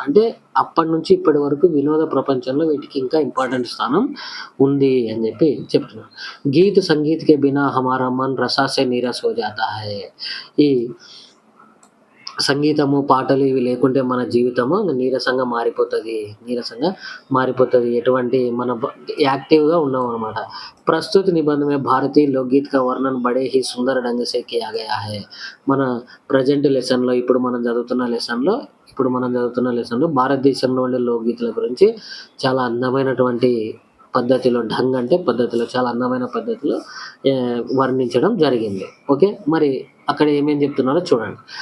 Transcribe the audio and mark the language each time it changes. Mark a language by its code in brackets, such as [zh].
[te] అంటే అప్పటి నుంచి ఇప్పటి వరకు వినోద ప్రపంచంలో వీటికి ఇంకా ఇంపార్టెంట్ స్థానం ఉంది అని చెప్పి చెప్తున్నారు. [hi] గీత్ సంగీత్ కే బినా హమారా మన్ రసా సే నీరస్ హో జాతా హై. [te] ఈ సంగీతము, పాటలు ఇవి లేకుంటే మన జీవితము నీరసంగా మారిపోతది. ఎటువంటి మన యాక్టివ్‌గా ఉండమనమాట. ప్రస్తుత నిబంధన [hi] में भारतीय लोकगीत का वर्णन बड़े ही सुंदर ढंग से किया गया है. [te] మన ప్రెజెంట్ లెసన్‌లో ఇప్పుడు మనం చదువుతున్న లెసన్‌లో భారతదేశంలో ఉండే లోక్‌గీతాల గురించి చాలా అందమైనటువంటి పద్ధతిలో ఢంగ్ అంటే పద్ధతిలో చాలా అందమైన పద్ధతిలో వర్ణించడం జరిగింది. ఓకే. మరి అక్కడ ఏమేం చెప్తున్నారో చూడండి.